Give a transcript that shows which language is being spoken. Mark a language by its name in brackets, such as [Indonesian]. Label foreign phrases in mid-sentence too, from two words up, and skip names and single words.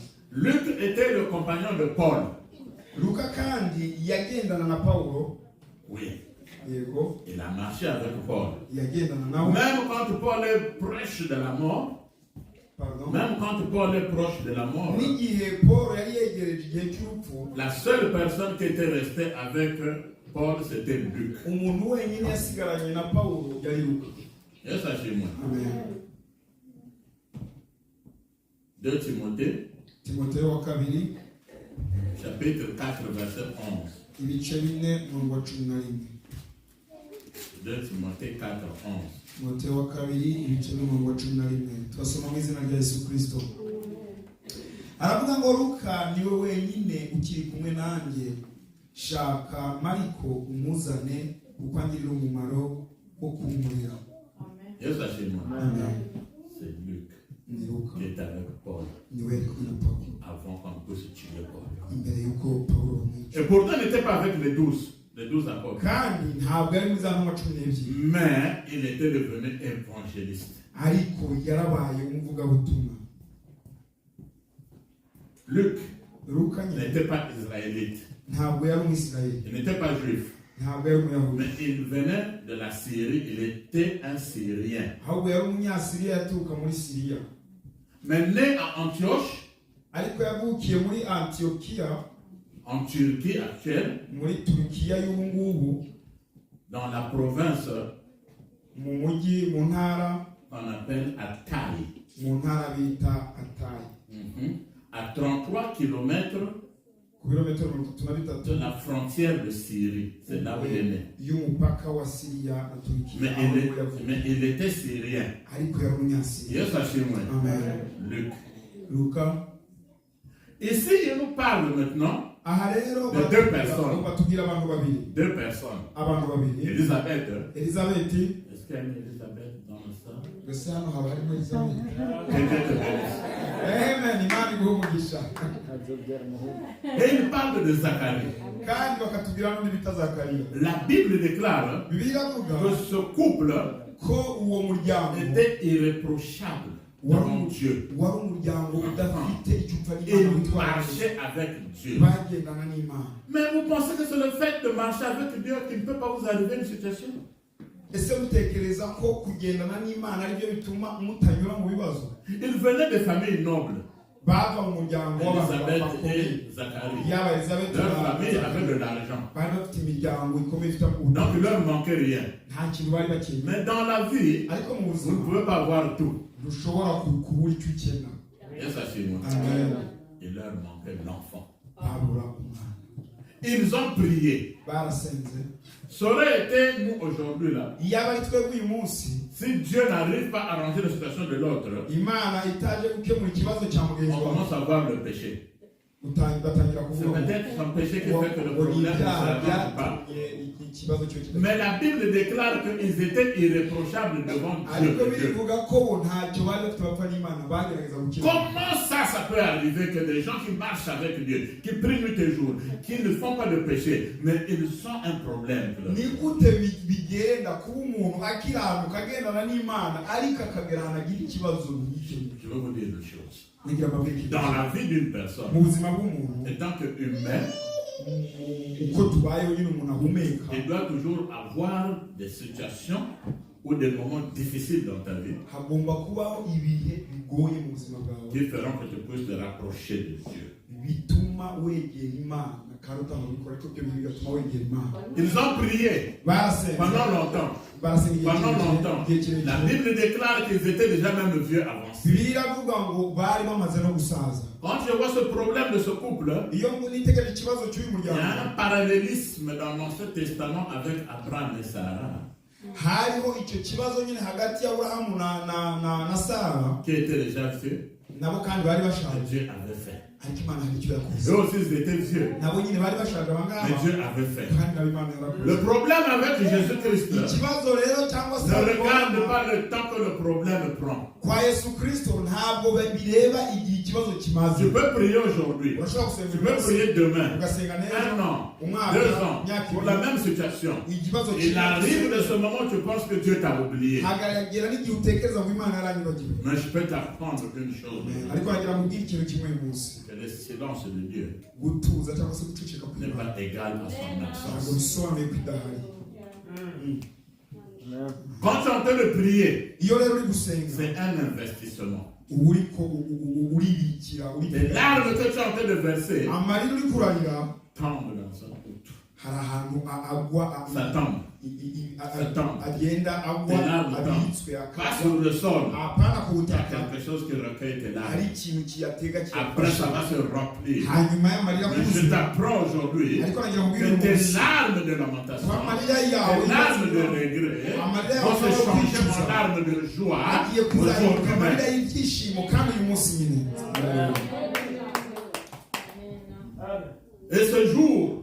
[French] Luc était le compagnon de Paul. [Kinyarwanda] Luka kandi yagendana na Pawulo. [French] Oui, [Kinyarwanda] Yego, [French] il a marché avec Paul. [Kinyarwanda] yagendana nawe. [French] Même quand Paul est proche de la mort, Pardon. même quand Paul est proche de la mort, [Kinyarwanda] n'igihe Paul yari yegereje igihe cy'urupfu, [French] la seule personne qui était restée avec Paul, c'était Luc. [Kinyarwanda] umuntu wenyine yasigaranye na Pawulo yari Luka. [French] Et ça chez moi. Amen. 2 Timothée, [Kinyarwanda] Timoteyo wa kabiri [French] chapitre 4, verset 11. [Kinyarwanda] ibice 4 umurongo wa 11. [French] 2 Timothée 4, 11. [Kinyarwanda] Timoteyo wa kabiri ibice 4 umurongo wa 11. Twasoma mu izina rya Yesu Kristo. Aravuga ngo Luka niwe wenyine ukiri kumwe nanjye, shaka Mariko umuzane kuko angirira umumaro wo kumurira. [French] Et ça chez moi. Amen. C'est Luc [Kinyarwanda] Ni Luka [French] qui est avec Paul [Kinyarwanda] niwe ari kumwe na Pawulo [French] avant qu'on puisse tuer Paul. [Kinyarwanda] imbere y'uko Pawulo bamwica. [French] Et pourtant, il n'était pas avec les 12 apôtres. [Kinyarwanda] kandi ntabwo ari muri za ntumwa 12, [French] Mais il était devenu évangéliste. [Kinyarwanda] ariko yarabaye umuvugabutumwa. [French] Luc [Kinyarwanda] Luka [French] n'était pas israélite. [Kinyarwanda] ntabwo yari umwisirayeli, [French] Il n'était pas juif. [Kinyarwanda] ntabwo yari umuyahudi, [French] Mais il venait de la Syrie. Il était un Syrien. [Kinyarwanda] ahubwo yari umunyasiriya yaturuka muri Siriya, [French] Mais né à Antioche, [Kinyarwanda] ariko yavukiye muri Antiyokiya [French] en Turquie actuelle, [Kinyarwanda] muri Turukiya y'ubu ngubu, [French] dans la province [Kinyarwanda] mu mujyi, mu ntara [French] qu'on appelle Attai. [Kinyarwanda] bita Atayi, [French] À 33 km [Kinyarwanda] ku birometero 33 [French] de la frontière de Syrie. C'est là où il est né. [Kinyarwanda] y'umupaka wa Siriya na Turukiya, [French] Mais [Kinyarwanda] aho yavukiye. [French] mais il était syrien. [Kinyarwanda] ariko yari umunyasiriya. Yes, Hachimwe. Amen. [French] Luc. [Kinyarwanda] Luka. [French] Ici, il nous parle maintenant [Kinyarwanda] Aha rero [French] de deux personnes. [Kinyarwanda] batubwira abantu babiri, [French] Deux personnes. [Kinyarwanda] abantu babiri, [French] Elisabeth. [Kinyarwanda] Elizabeti. [French] Est-ce qu'il y a une Elisabeth dans le sang? [Kinyarwanda] Mbese hano haba harimo Elizabeti? [French] Que Dieu te bénisse. [Kinyarwanda] Amen, Imana iguhe umugisha. [French] Et il parle de Zacharie. [Kinyarwanda] Kandi bakatubwira n'undi bita Zakariya. [French] La Bible déclare [Kinyarwanda] Bibiliya iravuga [French] que ce couple [Kinyarwanda] ko uwo muryango [French] était irréprochable devant Dieu. [Kinyarwanda] wari umuryango udafite icyo upfa [French] Il [Kinyarwanda] n'Imana witwara neza. [French] marchait avec Dieu. [Kinyarwanda] Bagendana n'Imana. [French] Mais vous pensez que c'est le fait de marcher avec Dieu qui ne peut pas vous arriver une situation? [Kinyarwanda] Ese mutekereza ko kugendana n'Imana ari byo bituma mutanyura mu bibazo? [French] Il venait de familles nobles. [Kinyarwanda] Bava mu muryango [French] Elisabeth [Kinyarwanda] bakomeye. [French] et Zacharie. [Kinyarwanda] Yaba Elizabeth [French] Leur famille avait de l'argent. [Kinyarwanda] bari bafite imiryango ikomeye ifite [French] Donc il leur manquait rien. [Kinyarwanda] nta kintu bari bakeneye. [French] Mais dans la vie, [Kinyarwanda] Ariko mu [French] vous ne [Kinyarwanda] buzima [French] pouvez pas avoir tout. [Kinyarwanda] dushobora kubura icyo ukena. [French] Et ça chez moi. Amen. Il leur manquait l'enfant. [Kinyarwanda] Babura umwana. [French] Ils ont prié. [Kinyarwanda] Barasenze. [French] Ça aurait été nous aujourd'hui là. [Kinyarwanda] Iyaba ari twebwe uyu munsi, [French] Si Dieu n'arrive pas à arranger la situation de l'autre, [Kinyarwanda] Imana itaje gukemura ikibazo cya mugenzi [French] on [Kinyarwanda] wawe, [French] commence à voir le péché. [Kinyarwanda] batangira [French] C'est [Kinyarwanda] kuvuga [French] peut-être son péché qui fait que le [Kinyarwanda] ngo ni [French] problème ne [Kinyarwanda] ibyaha [French] s'avance pas. [Kinyarwanda] byatumye ikibazo cyo kidakemurwa. [French] Mais la Bible déclare qu'ils étaient irréprochables devant Dieu. [Kinyarwanda] Ariko birivuga ko bo ntacyo bari bafite bapfa n'Imana, bagerageza gukemura. [French] Comment ça peut arriver que des gens qui marchent avec Dieu, qui prient nuit et jour, qui ne font pas de péché, mais ils ont un problème? [Kinyarwanda] Ni gute bigenda kuba umuntu akiranuka agendana n'Imana ariko akagera ahantu agira ikibazo nk'icyo? [French] Je vais vous dire une chose. [Kinyarwanda] Nigira mbabwire [French] Dans la vie d'une personne, [Kinyarwanda] mu buzima bw'umuntu, [French] en tant qu'humain, [Kinyarwanda] uko tubayeho nyine umuntu ahumeka, [French] il doit toujours avoir des situations ou des moments difficiles dans ta vie [Kinyarwanda] hagomba kubaho ibihe bigoye mu buzima bwawe [French] qui feront que tu puisses te rapprocher de Dieu. [Kinyarwanda] bituma wegera Imana kandi utangabikora ariko byo bigatuma wegera Imana. [French] Ils ont prié [Kinyarwanda] Barasenze [French] pendant longtemps. [Kinyarwanda] barasenga [French] Pendant longtemps. [Kinyarwanda] igihe kirekire. [French] La Bible déclare qu'ils étaient déjà même vieux avancés. [Kinyarwanda] Bibiliya iravuga ngo bari bamaze no gusaza. [French] Quand je vois ce problème de ce couple, [Kinyarwanda] Iyo nitegereje ikibazo cy'uyu [French] il y a [Kinyarwanda] muryango, [French] un parallélisme dans l'Ancien Testament avec Abraham et Sarah, [Kinyarwanda] hariho icyo kibazo nyine hagati ya Aburahamu na Sara, [French] qui étaient déjà vieux, [Kinyarwanda] nabo kandi bari [French] que [Kinyarwanda] bashaje, [French] Dieu avait fait. [Kinyarwanda] ariko Imana hari icyo yakoze. [French] Eux aussi, ils étaient vieux, [Kinyarwanda] Nabo nyine bari bashaje [French] mais [Kinyarwanda] abangaba, [French] Dieu avait fait. [Kinyarwanda] kandi nabo Imana yarakoze. [French] Le problème avec Jésus-Christ [Kinyarwanda] Ikibazo rero cyangwa se [French] ne regarde pas le temps que le problème prend. [Kinyarwanda] kwa Yesu Kristo ntabwo bireba igihe ikibazo kimaze. [French] Tu peux prier aujourd'hui, [Kinyarwanda] Urashobora gusenga [French] tu peux prier demain, [Kinyarwanda] ugasenga neza [French] 1 an, [Kinyarwanda] umwaka [French] 2 ans, [Kinyarwanda] imyaka [French] pour la [Kinyarwanda] ibiri, [French] même situation. [Kinyarwanda] ikibazo [French] Il arrive de [Kinyarwanda] kimaze [French] ce moment où tu penses que Dieu t'a oublié. [Kinyarwanda] hagaragara n'igihe utekereza ngo Imana yaranyibagiwe. [French] Mais je peux t'apprendre une chose, [Kinyarwanda] Ariko hagira ngo ubwire ikintu kimwe uyu munsi, [French] que le silence de Dieu [Kinyarwanda] gutuza cyangwa se guceceka [French] n'est [Kinyarwanda] kw'Imana [French] pas égal à son [Kinyarwanda] ntabwo [French] absence. [Kinyarwanda] bisobanuye ko idahari. [French] Quand tu es en train de prier, [Kinyarwanda] Iyo rero uri gusenga [French] c'est un investissement. [Kinyarwanda] uba uribikira, [French] Les larmes que tu es en train de verser [Kinyarwanda] amarira uri kurarira [French] tombent dans un goutte. [Kinyarwanda] hari ahantu agwa, [French] Ça tombe. [Kinyarwanda] agenda agwa, [French] Tes larmes [Kinyarwanda] abitswe [French] Pas [Kinyarwanda] akagwa, [French] sur le sol. [Kinyarwanda] apana ku [French] Il y a [Kinyarwanda] butaka, [French] quelque chose qui recueille tes [Kinyarwanda] hari [French] larmes. [Kinyarwanda] ikintu kiyatega [French] Après, ça va [Kinyarwanda] kiyafasha, [French] se remplir. [Kinyarwanda] hanyuma y'amarira [French] Mais je [Kinyarwanda] kuzuye. [French] t'apprends aujourd'hui [Kinyarwanda] Ariko nagira ngo [French] que [Kinyarwanda] ubwire uyu [French] tes [Kinyarwanda] munsi, [French] larmes de lamentation, [Kinyarwanda] amarira yawe [French] tes larmes de regret vont se changer en larmes de joie [Kinyarwanda] agiye kuzahinduka [French] aujourd'hui [Kinyarwanda] amarira [French] même. [Kinyarwanda] y'ibyishimo kandi uyu munsi nyine. [French] Et ce jour,